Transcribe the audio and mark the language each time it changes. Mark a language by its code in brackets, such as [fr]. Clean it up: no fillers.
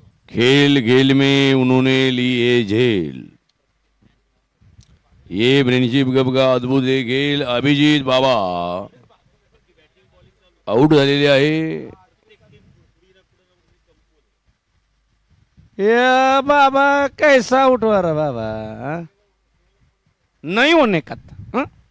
[hi] खेल खेल में उन्होंने लिए झेल. ये फ्रेंडशिप कप का अद्भुत खेळ. [mr] अभिजित बाबा आउट झालेले आहे. [hi] या बाबा कैसा आउट हुआ रहा बाबा, नहीं होने का था.